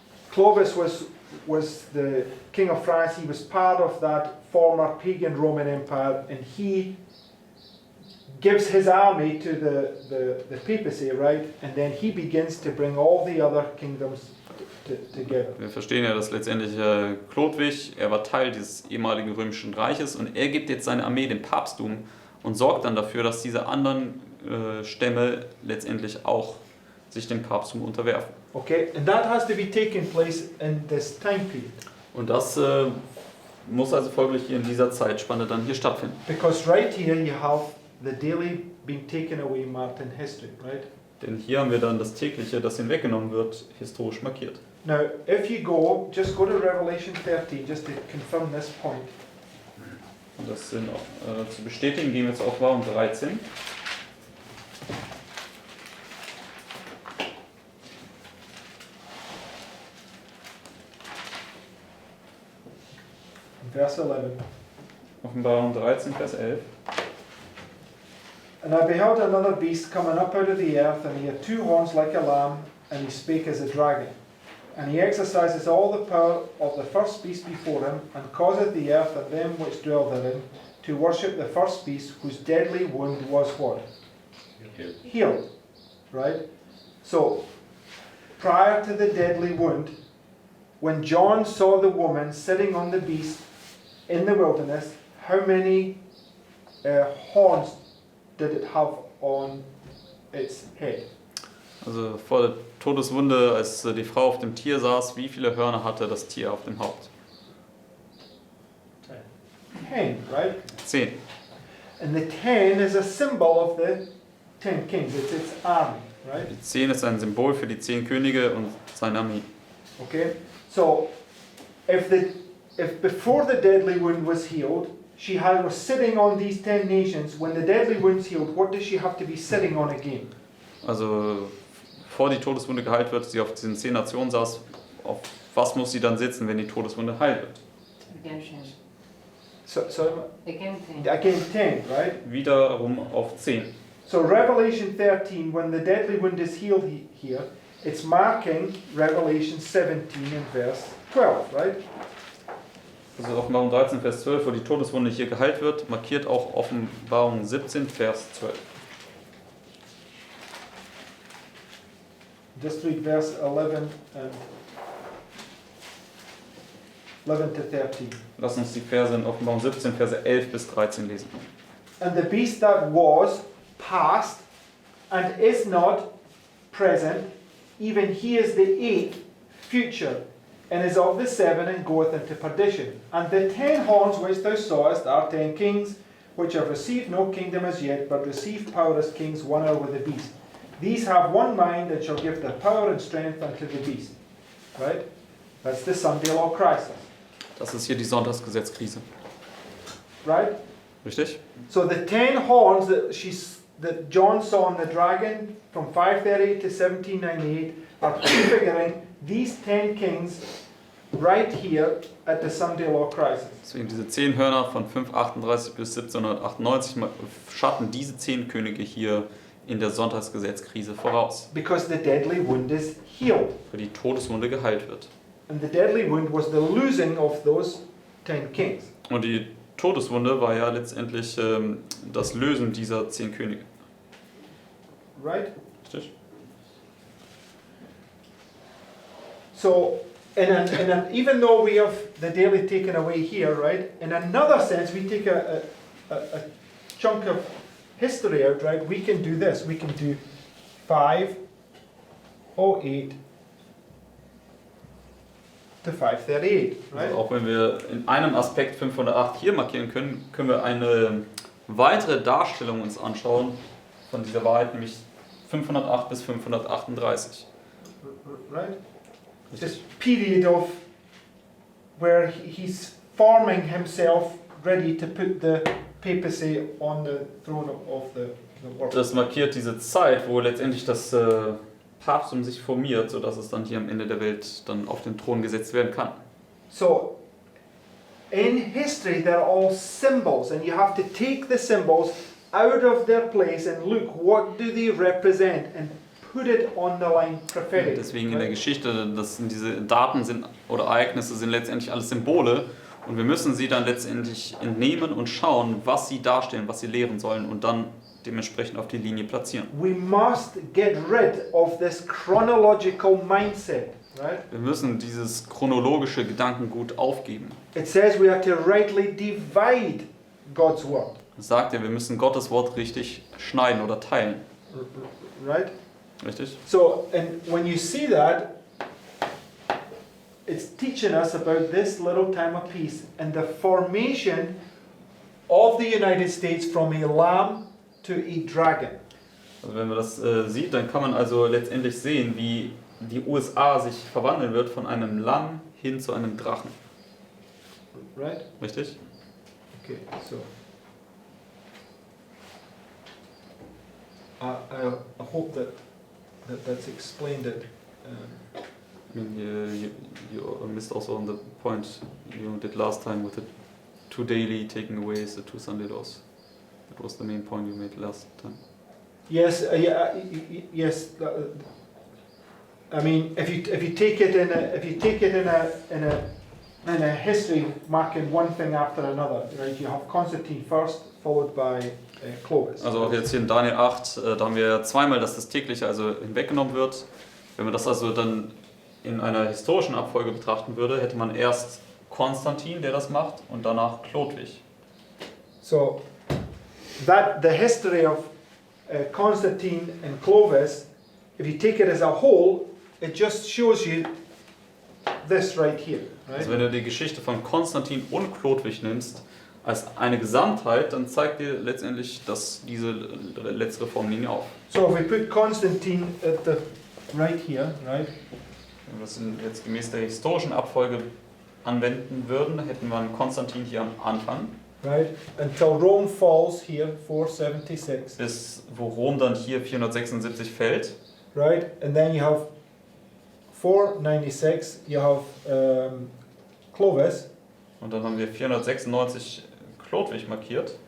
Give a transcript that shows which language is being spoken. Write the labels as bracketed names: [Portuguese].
[English] Clovis was the king of France. He was part of that former pagan Roman Empire, and he gives his army to the papacy, right? And then he begins to bring all the other kingdoms together. [German] Wir verstehen ja, dass letztendlich Chlodwig, er war Teil dieses ehemaligen römischen Reiches und er gibt jetzt seine Armee dem Papsttum und sorgt dann dafür, dass diese anderen Stämme letztendlich auch sich dem Papsttum unterwerfen. [English] Okay, and that has to be taking place in this time period. [German] Und das muss also folglich hier in dieser Zeitspanne dann hier stattfinden. [English] Because right here you have the daily being taken away marked in history, right? [German] Denn hier haben wir dann das tägliche, das hinweggenommen wird, historisch markiert. [English] Now, if you just go to Revelation 13, just to confirm this point. [German] Und das sind auch, zu bestätigen, gehen wir jetzt auf Offenbarung 13. [English] Verse 11. [German] Offenbarung 13, Vers 11. [English] And I beheld another beast coming up out of the earth, and he had 2 horns like a lamb, and he spake as a dragon. And he exercises all the power of the first beast before him, and causeth the earth and them which dwell therein to worship the first beast, whose deadly wound was what? Healed. Right? So, prior to the deadly wound, when John saw the woman sitting on the beast in the wilderness, how many horns did it have on its head? [German] Also vor der Todeswunde, als die Frau auf dem Tier saß, wie viele Hörner hatte das Tier auf dem Haupt? [English] 10, right? [German] 10. [English] And the 10 is a symbol of the 10 kings. It's its army, right? [German] Die 10 ist ein Symbol für die 10 Könige und seine Armee. [English] Okay. So, if before the deadly wound was healed, was sitting on these 10 nations. When the deadly wound's healed, what does she have to be sitting on again? [German] Also bevor die Todeswunde geheilt wird, sie auf diesen 10 Nationen saß, auf was muss sie dann sitzen, wenn die Todeswunde heil wird? [English] Again 10. So Again 10. again 10, right? [German] Wiederum auf 10. [English] So Revelation 13, when the deadly wound is healed here, it's marking Revelation 17 in verse 12, right? [German] Also Offenbarung 13, Vers 12, wo die Todeswunde hier geheilt wird, markiert auch Offenbarung 17, Vers 12. [English] Just read verse 11 to 13. [German] Lass uns die Verse in Offenbarung 17, Verse 11 bis 13 lesen. [English] And the beast that was past and is not present, even he is the 8th future, and is of the 7 and goeth into perdition. And the 10 horns which thou sawest are 10 kings, which have received no kingdom as yet, but receive power as kings, one over the beast. These have one mind and shall give their power and strength unto the beast. Right? That's the Sunday law Christ. [German] Das ist hier die Sonntagsgesetzkrise. [English] Right? [German] Richtig? [English] So the 10 horns that John saw on the dragon from 538 to 1798 are prefiguring these 10 kings right here at the Sunday Law Crisis. [German] Deswegen diese 10 Hörner von 538 bis 1798 schatten diese 10 Könige hier in der Sonntagsgesetzkrise voraus, [English] Because the deadly wound is healed. [German] weil die Todeswunde geheilt wird. [English] And the deadly wound was the losing of those 10 kings. [German] Und die Todeswunde war ja letztendlich das Lösen dieser 10 Könige. [English] Right? [German] Richtig? [English] So, even though we have the daily taken away here, right, in another sense, we take a chunk of history out, right, we can do this. We can do 508 to 538, right? [German] Also auch wenn wir in einem Aspekt 508 hier markieren können, können wir eine weitere Darstellung uns anschauen von dieser Wahrheit, nämlich 508 bis 538. [English] Right? This period of where he's forming himself ready to put the papacy on the throne of the world. [German] Das markiert diese Zeit, wo letztendlich das Papsttum sich formiert, sodass es dann hier am Ende der Welt dann auf den Thron gesetzt werden kann. [English] So, in history, they're all symbols, and you have to take the symbols out of their place and look, what do they represent, and put it on the line prophetic. [German] Deswegen in der Geschichte, diese Daten sind oder Ereignisse sind letztendlich alles Symbole und wir müssen sie dann letztendlich entnehmen und schauen, was sie darstellen, was sie lehren sollen und dann dementsprechend auf die Linie platzieren. [English] We must get rid of this chronological mindset, right? [German] Wir müssen dieses chronologische Gedankengut aufgeben. [English] It says we are to rightly divide God's word, [German] Es sagt ja, wir müssen Gottes Wort richtig schneiden oder teilen. [English] right? [German] Richtig? [English] So, and when you see that, it's teaching us about this little time of peace and the formation of the United States from a lamb to a dragon. [German] Also wenn man das sieht, dann kann man also letztendlich sehen, wie die USA sich verwandeln wird von einem Lamm hin zu einem Drachen. [English] Right? [German] Richtig? [English] Okay, so. I hope that's explained it. I mean, you missed also on the point you did last time with the 2 daily taking away the 2 Sunday laws. That was the main point you made last time. Yes, yes. I mean, if you take it in a history, marking one thing after another, right? You have Constantine first, followed by Clovis. [German] Also auch jetzt hier in Daniel 8, da haben wir zweimal, dass das tägliche also hinweggenommen wird. Wenn man das also dann in einer historischen Abfolge betrachten würde, hätte man erst Konstantin, der das macht, und danach Chlodwig. [English] So that the history of Constantine and Clovis, if you take it as a whole, it just shows you this right here, right? [German] Also wenn du die Geschichte von Konstantin und Chlodwig nimmst als eine Gesamtheit, dann zeigt dir letztendlich diese letzte Reformlinie auf. [English] So if we put Constantine at the right here, right? [German] Wenn wir das jetzt gemäß der historischen Abfolge anwenden würden, hätten wir einen Konstantin hier am Anfang. [English] Right, until Rome falls here, 476. [German] Bis wo Rom dann hier 476 fällt. [English] Right, and then you have 496, you have Clovis. [German] Und dann haben wir 496 Chlodwig markiert.